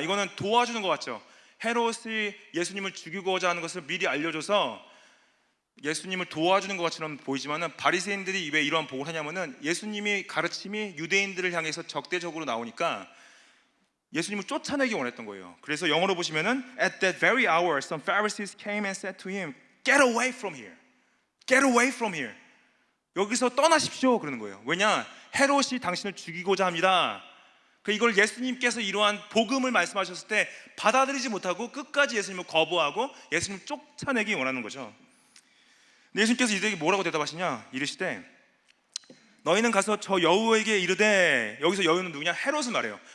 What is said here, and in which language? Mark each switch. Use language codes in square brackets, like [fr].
[ko] 이거는 도와주는 것 같죠. 헤롯이 예수님을 죽이고자 하는 것을 미리 알려줘서 예수님을 도와주는 것 같처럼 보이지만은 바리새인들이 왜 이러한 보고를 하냐면은 예수님이 가르침이 유대인들을 향해서 적대적으로 나오니까 예수님을 쫓아내기 원했던 거예요. 그래서 영어로 보시면은 [en] At that very hour some Pharisees came and said to him, Get away from here. Get away from here. [ko] 여기서 떠나십시오 그러는 거예요. 왜냐? 헤롯이 당신을 죽이고자 합니다. 이걸 예수님께서 이러한 복음을 말씀하셨을 때 받아들이지 못하고 끝까지 예수님을 거부하고 예수님을 쫓아내기 원하는 거죠. 예수님께서 이들에게 뭐라고 대답하시냐? 이르시되 너희는 가서 저 여우에게 이르되, 여기서 여우는 누구냐? 헤롯을 말해요.